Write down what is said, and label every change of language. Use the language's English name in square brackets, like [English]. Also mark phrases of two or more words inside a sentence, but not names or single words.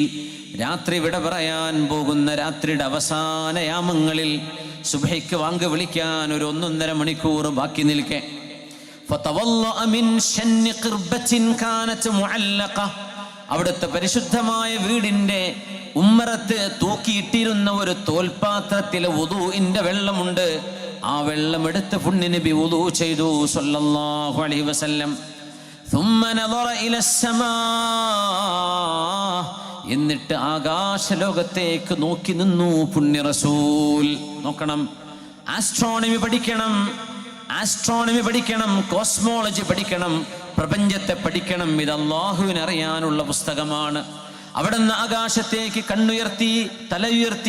[Malayalam] രാത്രി വിട പറയാൻ പോകുന്ന രാത്രിയുടെ അവസാന യാമങ്ങളിൽ സുബ്ഹിക്ക് വാങ്ക് വിളിക്കാൻ ഒരു 1.5 മണിക്കൂർ ബാക്കി നിൽക്കെ, [Arabic] فتوضأ من شن قربة كانت معلقة. [Malayalam] അവിടുത്തെ പരിശുദ്ധമായ വീടിന്റെ ഉമ്മറത്ത് തൂക്കിയിട്ടിരുന്ന ഒരു തോൽപാത്രത്തിലെ വുദൂഇന്റെ വെള്ളമുണ്ട്. ആ വെള്ളം എടുത്ത് പുണ്യനബി വുദൂ ചെയ്തു [Arabic] صلى الله عليه وسلم. ثم نظر الى السماء. [Malayalam] എന്നിട്ട് ആകാശലോകത്തേക്ക് നോക്കി നിന്നു പുണ്യ റസൂൽ. നോക്കണം, ആസ്ട്രോണമി പഠിക്കണം, ആസ്ട്രോണമി പഠിക്കണം, കോസ്മോളജി പഠിക്കണം, പ്രപഞ്ചത്തെ പഠിക്കണം. ഇത് അല്ലാഹുവിനെ അറിയാനുള്ള പുസ്തകമാണ്. അവിടുന്ന് ആകാശത്തേക്ക് കണ്ണുയർത്തി, തല ഉയർത്തി.